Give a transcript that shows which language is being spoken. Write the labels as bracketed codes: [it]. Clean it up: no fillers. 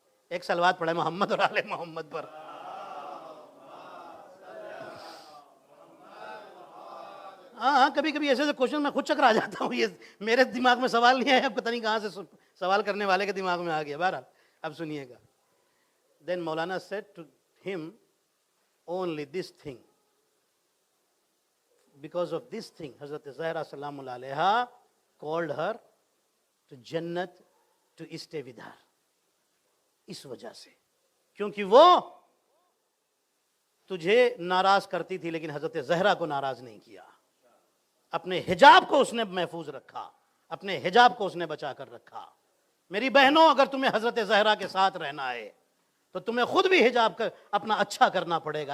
[ur] ایک صلوات پڑھے محمد اور آل محمد پر. ہاں کبھی کبھی ایسے کوشچن میں خود چکر آ جاتا ہوں, یہ میرے دماغ میں سوال نہیں آیا, پتہ نہیں کہاں سے سوال کرنے والے کے دماغ میں آ گیا. بہرحال اب سنیے گا. [en] Then Maulana said to him, only this thing. Because of this thing, Hazrat Zahra Salamullah Alaiha called her to Jannat to stay with her. [ur] اس وجہ سے, کیونکہ وہ تجھے ناراض کرتی تھی لیکن حضرت زہرا کو ناراض نہیں کیا. اپنے حجاب کو اس نے محفوظ رکھا, اپنے حجاب کو اس نے بچا کر رکھا. میری بہنوں, اگر تمہیں حضرت زہرا کے ساتھ رہنا ہے تو تمہیں خود بھی حجاب اپنا اچھا کرنا پڑے گا.